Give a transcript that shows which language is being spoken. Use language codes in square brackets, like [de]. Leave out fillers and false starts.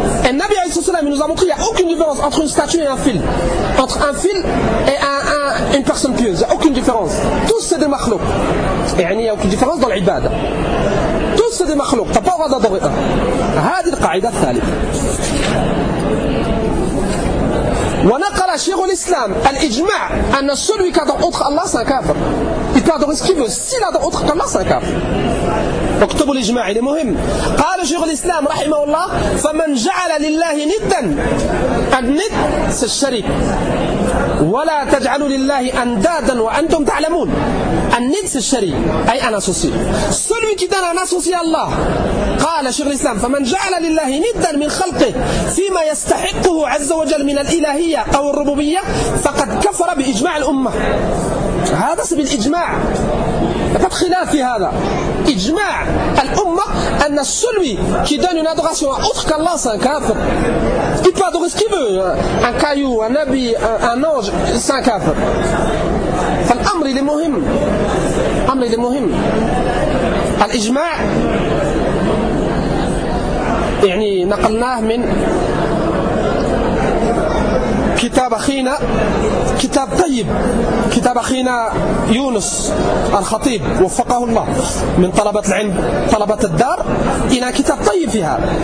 [fr] Et Nabi عليه الصلاة والسلام nous a montré il n'y a aucune différence entre une statue et un fil. Entre un fil et une personne pieuse. Il n'y a aucune différence. Tous c'est des makhlouk. يعني il n'y a aucune différence dans l'ibad. Tous c'est des makhlouk. T'as pas droit d'adorer un. [ar] هذه القاعدة الثالثة. ونقل شيخ الإسلام الإجماع أن [fr] celui qui adore autre [ar] الله [fr] c'est un [ar] كافر. [fr] Il peut adorer ce qu'il veut. S'il adore autre que الله c'est un كافر. [ar] اكتبوا الإجماع il est مهم. قال شيخ الإسلام رحمه الله فمن جعل لله ندا الند الشريك ولا تجعلوا لله أندادا وأنتم تعلمون. الند الشريك أي أنا سوسي. [fr] Celui qui donne un associé à الله. [ar] قال شيخ الإسلام فمن جعل لله ندا من خلقه فيما يستحقه عز وجل من الإلهية أو الربوبية فقد كفر بإجماع الأمة. هذا سبب الإجماع لا تقل خلاف في هذا. إجماع الأمة أن [fr] celui qui donne une adoration à autre qu'Allah c'est un kafir. Il peut adorer ce qu'il veut, un caillou, un habit, un ange, c'est un kafir. [ar] فالأمر il est مهم. أمر il est مهم. الإجماع يعني نقلناه من كتاب أخينا كتاب طيب كتاب أخينا يونس الخطيب وفقه الله من طلبة العلم طلبة الدار إلى كتاب طيب فيها.